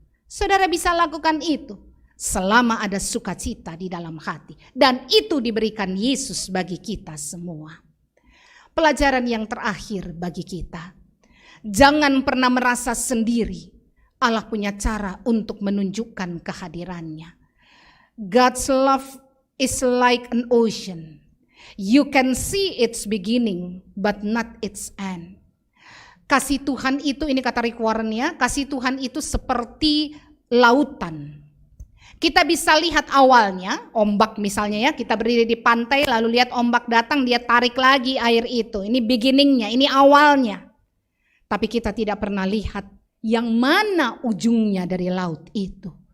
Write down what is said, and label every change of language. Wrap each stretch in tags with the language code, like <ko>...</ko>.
<id>Saudara bisa lakukan itu selama ada sukacita di dalam hati. Dan itu diberikan Yesus bagi kita semua. Pelajaran yang terakhir bagi kita. Jangan pernah merasa sendiri. Allah punya cara untuk menunjukkan kehadirannya.</id> <en>God's love is like an ocean. You can see its beginning but not its end.</en> <id>Kasih Tuhan itu, ini kata Rick Warren ya, kasih Tuhan itu seperti lautan. Kita bisa lihat awalnya, ombak misalnya ya, kita berdiri di pantai lalu lihat ombak datang, dia tarik lagi air itu. Ini beginningnya, ini awalnya. Tapi kita tidak pernah lihat yang mana ujungnya dari laut itu.</id>